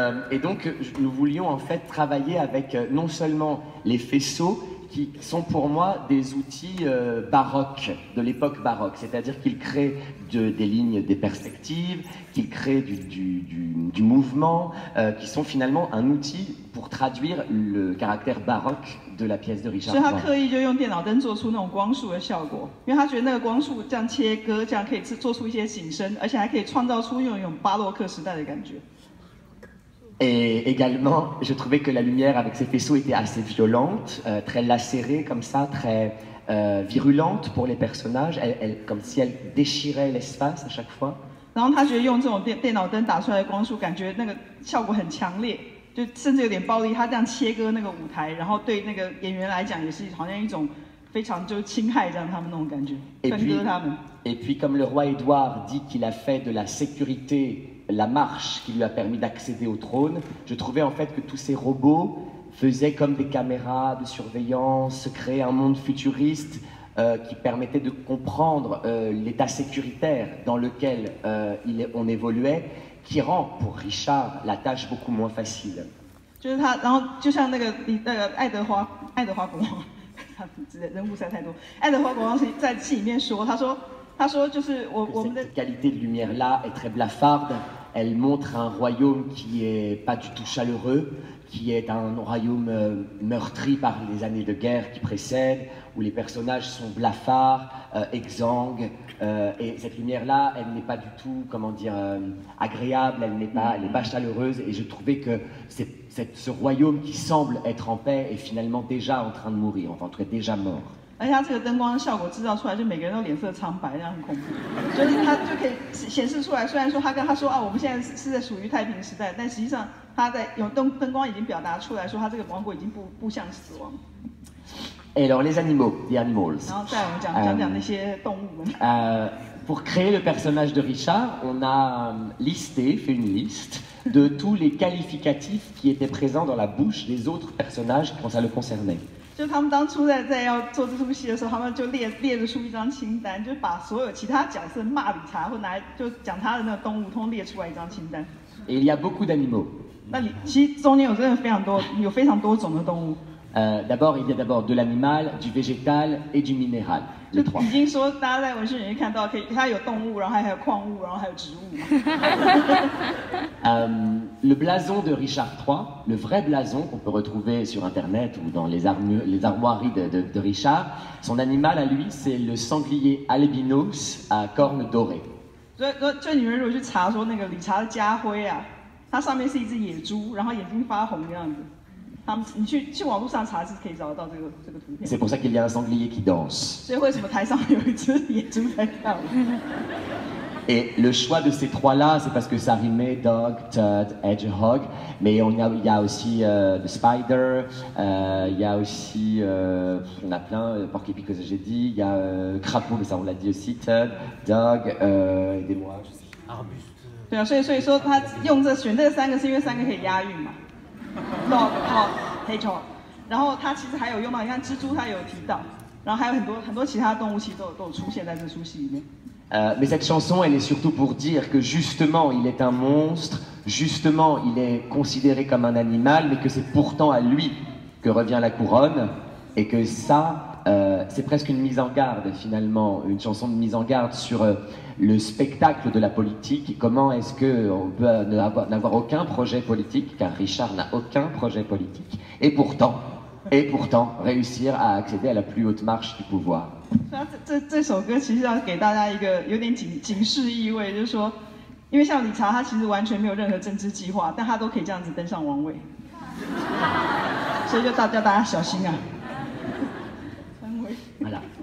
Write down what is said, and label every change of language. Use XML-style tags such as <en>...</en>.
<fr>Et donc nous voulions en fait travailler avec non seulement les faisceaux qui sont pour moi des outils baroques, de l'époque baroque, c'est-à-dire qu'ils créent des lignes, des perspectives, qu'ils créent du mouvement, qui sont finalement un outil pour traduire le caractère baroque de la pièce de Richard III.</fr> <zh>所以他刻意就用电脑灯做出那种光束的效果，因为他觉得那个光束这样切割，这样可以做出一些景深，而且还可以创造出那种巴洛克时代的感觉。</zh> <fr>Et également, je trouvais que la lumière avec ces faisceaux était assez violente, très lacérée comme ça, très virulente pour les personnages, comme si elle déchirait l'espace à chaque fois.</fr> <zh>然后他觉得用这种电脑灯打出来的光束，感觉那个效果很强烈，就甚至有点暴力。他这样切割那个舞台，然后对那个演员来讲也是好像一种非常就侵害这样他们那种感觉，分割他们。</zh> <fr>Et puis comme le roi Édouard dit qu'il a fait de la sécurité la marche qui lui a permis d'accéder au trône, je trouvais en fait que tous ces robots faisaient comme des caméras de surveillance, créaient un monde futuriste qui permettait de comprendre l'état sécuritaire dans lequel on évoluait, qui rend pour Richard la tâche beaucoup moins facile.</fr> <zh>就是他，然后就像那个爱德华国王，他人物实在太多。爱德华国王在戏里面说，他说就是我们的</zh> <fr>cette qualité de lumière là est très blafarde. Elle montre un royaume qui est pas du tout chaleureux, qui est un royaume meurtri par les années de guerre qui précèdent, où les personnages sont blafards, exsangues, et cette lumière-là, elle n'est pas du tout, comment dire, agréable, elle n'est pas chaleureuse, et je trouvais que ce royaume qui semble être en paix est finalement déjà en train de mourir, enfin en tout cas déjà mort.</fr> <zh>而且它这个灯光效果制造出来，就每个人都脸色苍白，这样很恐怖。所以它就可以显示出来，虽然说他说啊，我们现在是在属于太平时代，但实际上他在有灯光已经表达出来说，他这个王国已经步向死亡。</zh> <fr>Et alors les animaux, les animals.</fr> <zh>然后再我们讲那些动物们。</zh> <fr>Pour créer le personnage de Richard, on a fait une liste de tous les qualificatifs qui étaient présents dans la bouche des autres personnages quand ça le concernait.</fr> <zh>就他们当初在要做这出戏的时候，他们就列出一张清单，就把所有其他角色骂理查或就讲他的那个动物，通列出来一张清单。</zh> <fr>Et il y a beaucoup d'animaux.</fr> <zh>那你其实中间有真的非常多种的动物。</zh> <fr>D'abord, il y a d'abord de l'animal, du végétal et du minéral. Les trois.</fr> <zh>已经说大家在文学里面看到，它有动物，然后还有矿物，然后还有植物。</zh> <fr>Le blason de Richard III, le vrai blason qu'on peut retrouver sur Internet ou dans les armoiries de Richard, son animal à lui, c'est le sanglier albinos à cornes dorées.</fr> <zh>就你们如果去查说那个理查的家徽啊，它上面是一只野猪，然后眼睛发红这样子。你去网络上查是可以找得到这个图片。</zh> <fr>C'est pour ça qu'il y a un sanglier qui danse.</fr> <zh>所以为什么台上有一只野猪在跳舞？</zh> <fr>Et le choix de ces trois-là, c'est parce que ça rimait</fr> <en>dog, toad, hedgehog.</en> <fr>Mais il y a aussi</fr> <en>the spider,</en> <fr>il y a aussi, on a plein, porc-épic que j'ai dit, il y a crapaud, mais ça on l'a dit aussi,</fr> <en>toad, dog,</en> <fr>aidez-moi. Arbuste.</fr> <zh>对啊，所以说他选这三个是因为三个可以押韵嘛。</zh> <en>dog, hog, hedgehog。</en> <zh>然后他其实还有用到，你看蜘蛛他有提到，然后还有很多其他动物其实都有出现在这出戏里面。</zh> <fr>Mais cette chanson, elle est surtout pour dire que justement, il est un monstre, justement, il est considéré comme un animal, mais que c'est pourtant à lui que revient la couronne, et que ça, c'est presque une mise en garde, finalement, une chanson de mise en garde sur le spectacle de la politique, et comment est-ce qu'on peut n'avoir aucun projet politique, car Richard n'a aucun projet politique, et pourtant réussir à accéder à la plus haute marche du pouvoir.</fr> <zh>这首歌其实要给大家一个有点警示意味，就是说，因为像理查他其实完全没有任何政治计划，但他都可以这样子登上王位，所以就叫大家小心啊。</zh> <fr>Voilà.</fr>